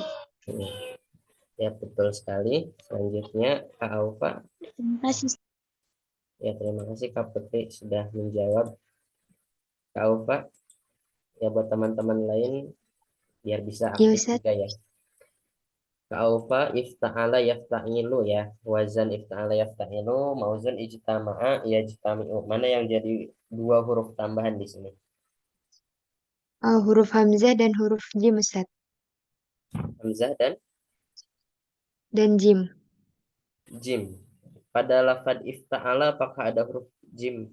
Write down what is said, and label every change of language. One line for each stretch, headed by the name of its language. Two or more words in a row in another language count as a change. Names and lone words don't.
Indonesian: Hmm. Ya betul sekali. Selanjutnya Kak Aufa. Terima kasih. Ya terima kasih Kak Putri sudah menjawab. Kak Aufa, ya buat teman-teman lain biar bisa Ya aktif Ustaz. juga ya. Kak Aufa
Arabic: افتعل يفتعل
Indonesian: ya.
Arabic: وزن افتعل يفتعل موزون اجتمع يجتمع.
Indonesian: Mana yang jadi dua huruf tambahan di sini? Huruf Hamzah dan huruf Jim Ustaz. Hamzah dan Dan Jim. jim. Pada lafad ifta'ala apakah ada huruf jim?